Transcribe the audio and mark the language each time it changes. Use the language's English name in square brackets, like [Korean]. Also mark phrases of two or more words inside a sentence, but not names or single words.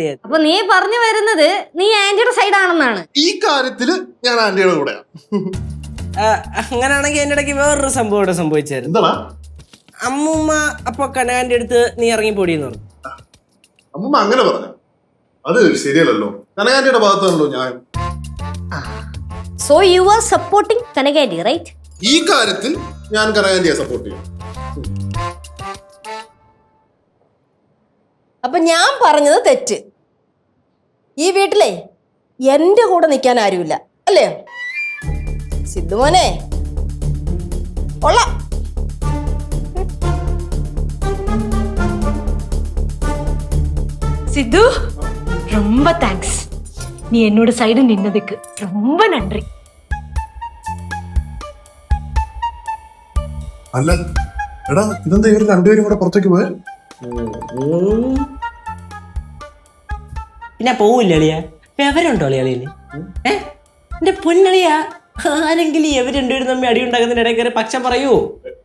[Malayalam] അപ്പൊ നീ പറഞ്ഞു വരുന്നത് നീ ആന്റിയുടെ സൈഡാണെന്നാണ്? ഈ കാര്യത്തില് ഞാൻ ആന്റിയുടെ കൂടെയാ. അങ്ങനെയാണെങ്കിൽ എന്റെ ഇടയ്ക്ക് വേറൊരു സംഭവം ഇവിടെ സംഭവിച്ചായിരുന്നു. എന്താ? അമ്മൂമ്മ അപ്പൊ കനകാന്റെ അടുത്ത് നീ ഇറങ്ങിപ്പോടിയെന്ന് പറഞ്ഞു. അമ്മൂമ്മ അങ്ങനെ പറഞ്ഞു? അത് ശരിയല്ലല്ലോ, കനകാന്റിയുടെ ഭാഗത്താണല്ലോ ഞാൻ. [English] So you are supporting Kanaganti, right? [Malayalam] ഈ കാര്യത്തിൽ ഞാൻ കനകാന്റിയെ സപ്പോർട്ട് ചെയ്യും. അപ്പൊ ഞാൻ പറഞ്ഞത് തെറ്റ്. ഈ വീട്ടിലെ എന്റെ കൂടെ നിൽക്കാൻ ആരുമില്ല അല്ലേ സിദ്ധുമോനെ? കൊള്ളാം. [Tamil] சித்து, ரொம்ப தேங்க்ஸ். நீ என்னோட சைடு நின்னதுக்கு ரொம்ப நன்றி. [Malayalam] അല്ല എടാ, ഇതെന്താ ഇവർ രണ്ടുപേരും കൂടെ പുറത്തേക്ക് പോയ? പിന്നെ പോവില്ല അളിയ, വിവരമുണ്ടോ അളിയളിയല്? എന്റെ പൊന്നളിയ, ആരെങ്കിലും ഇവർ രണ്ടുപേരും തമ്മിൽ അടി ഉണ്ടാക്കുന്നതിന്റെ ഇടയിൽ കയറി പക്ഷം പറയൂ?